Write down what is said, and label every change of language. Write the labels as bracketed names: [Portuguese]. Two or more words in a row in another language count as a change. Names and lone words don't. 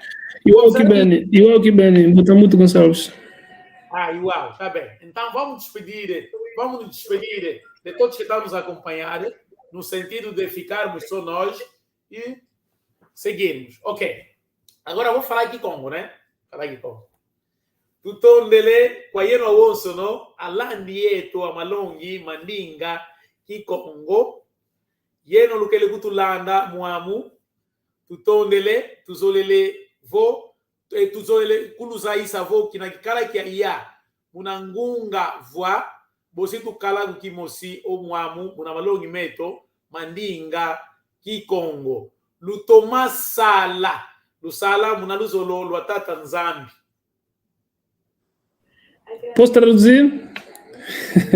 [Portuguese] Igual que Beni, Botamuto Gonçalves. Igual, tá bem. Então vamos nos despedir de todos que estão nos acompanhando. no sentido de ficarmos só nós e seguirmos. Ok. Agora vou falar aqui Congo, né? Falar aqui Congo. [Kongo] Tutondele, kwa yeno awonso no, alandi yetu amalongi, mandinga, ki Congo, yeno lukele kutulanda muamu, tutondele, tuzolele vo, tuzolele kuluza isa vo, kinakikala kia iya, munangunga voa, bosi tukala kukimosi o muamu, munamalongi meto, mandinga, ki Congo. Lutoma sala, lusala munaluzolo luatata nzambi. [Portuguese] Posso traduzir?